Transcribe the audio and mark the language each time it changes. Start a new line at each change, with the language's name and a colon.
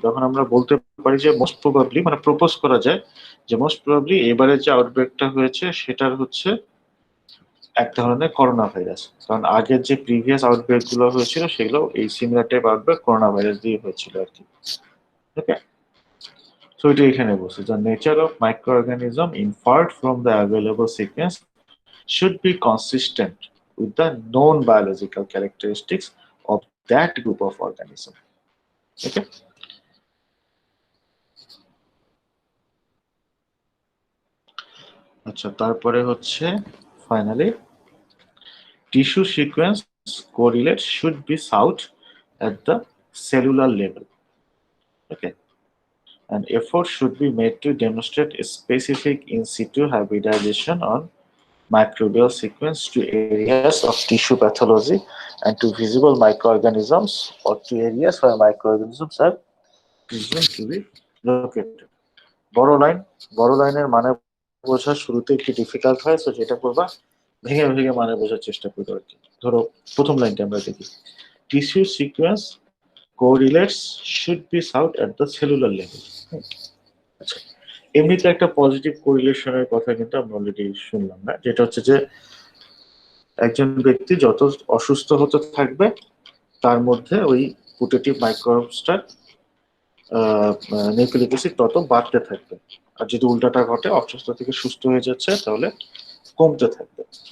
Bangla: তখন আমরা বলতে পারি যে মোস্ট প্রবাবলি মানে প্রপোজ করা যায় যে মোস্ট প্রবাবলি এবারে যে আউটব্রেকটা হয়েছে সেটার হচ্ছে এক ধরনের করোনা ভাইরাস, কারণ আগের যে প্রিভিয়াস আউটব্রেক গুলো হয়েছিল সেগুলো এই similar type outbreak corona virus দিয়ে হয়েছিল আর কি, ওকে। সো এটা এখানে বলছে
English: the nature of microorganism inferred from the available sequence should be consistent with the known biological characteristics of that group of organism, okay.
Bangla: আচ্ছা, তারপরে হচ্ছে
English: Finally tissue sequence correlate should be sought at the cellular level, okay. an effort should be made to demonstrate a specific in situ hybridization on microbial sequence to areas of tissue pathology and to visible microorganisms or to areas where microorganisms are presumed to be located.
Bangla: বড় লাইনের মানে বোঝা শুরুতে একটু difficult হয়, so যেটা করবা ভেঙে ভেঙে মানে বোঝার চেষ্টা করবে আর কি। ধরো প্রথম লাইনটা আমরা দেখি,
English: Tissue sequence correlates should be sought at the cellular level.
Bangla: আচ্ছা, এমনিতে একটা পজিটিভ কোরিলেশনের কথা কিন্তু আমরা অলরেডি শুনলাম না, যেটা হচ্ছে যে একজন ব্যক্তি যত অসুস্থ হতে থাকবে তার মধ্যে ওই পুটেটিভ মাইক্রোবসটার নিউক্লিক অ্যাসিড তত বাড়তে থাকবে, আর যদি উল্টাটা ঘটে অসুস্থ থেকে সুস্থ হয়ে যাচ্ছে তাহলে কমতে থাকবে।